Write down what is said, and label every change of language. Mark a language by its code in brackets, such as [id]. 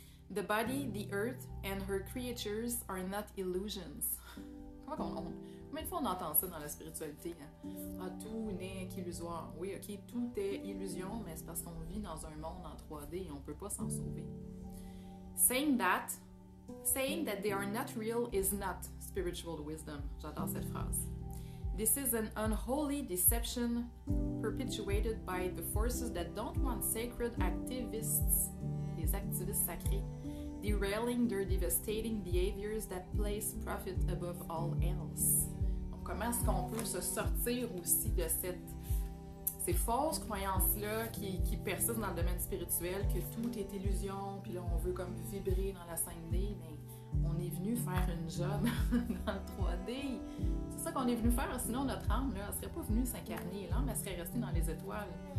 [en] The body, the earth, and her creatures are not illusions. [fr] Combien de fois on entend ça dans la spiritualité? Hein? Ah, tout n'est qu'illusoire. Oui, ok, tout est illusion, mais c'est parce qu'on vit dans un monde en 3D et on ne peut pas s'en sauver. [en] Saying that they are not real is not spiritual wisdom. [fr] J'adore cette phrase. [en] This is an unholy deception perpetuated by the forces that don't want sacred activists, [fr] les activistes sacrés, [en] derailing their devastating behaviors that place profit above all else. [fr] Donc, comment est-ce qu'on peut se sortir aussi de ces fausses croyances-là qui persistent dans le domaine spirituel, que tout est illusion, puis là on veut comme vibrer dans la 5D, mais on est venu faire une job dans le 3D. C'est ça qu'on est venu faire, sinon notre âme, là, elle serait pas venue s'incarner, l'âme, elle serait restée dans les étoiles.